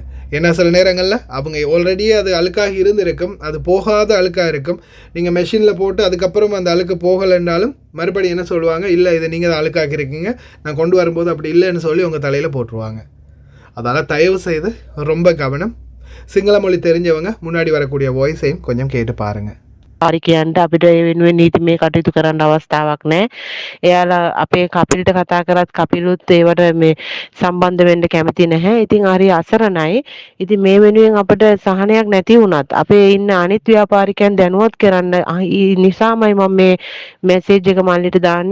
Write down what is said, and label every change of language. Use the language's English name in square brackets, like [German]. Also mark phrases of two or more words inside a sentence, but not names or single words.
[Tamil] ஏன்னா சில நேரங்களில் அவங்க ஆல்ரெடி அது அழுக்காகி இருந்திருக்கும், அது போகாத அழுக்காக இருக்கும். நீங்கள் மெஷினில் போட்டு அதுக்கப்புறம் அந்த அழுக்கு போகலைன்னாலும் மறுபடியும் என்ன சொல்லுவாங்க, இல்லை இதை நீங்கள் தான் அழுக்காக்கி இருக்கீங்க, நான் கொண்டு வரும்போது அப்படி இல்லைன்னு சொல்லி உங்கள் தலையில் போட்டுருவாங்க. அதனால் தயவு செய்து ரொம்ப கவனம். සිංහල மொழி தெரிஞ்சவங்க முன்னாடி வரக்கூடிய வாய்ஸையும் கொஞ்சம் கேட்டு பாருங்கள். [Sinhala] ආරිකයන්ට අපිට ඒ වෙනුවෙන් නීතිමය කටයුතු කරන්න අවස්ථාවක් නැහැ. එයාලා අපේ කපිලට කතා කරත් කපිලුත් ඒවට මේ සම්බන්ධ වෙන්න කැමති නැහැ. ඉතින් හරි අසරණයි. ඉතින් මේ වෙනුවෙන් අපිට සහනයක් නැති වුණත් අපේ ඉන්න අනිත් ව්‍යාපාරිකයන් දැනුවත් කරන්න නිසාමයි මම මේ මැසේජ් එක මල්ලිට දාන්නේ.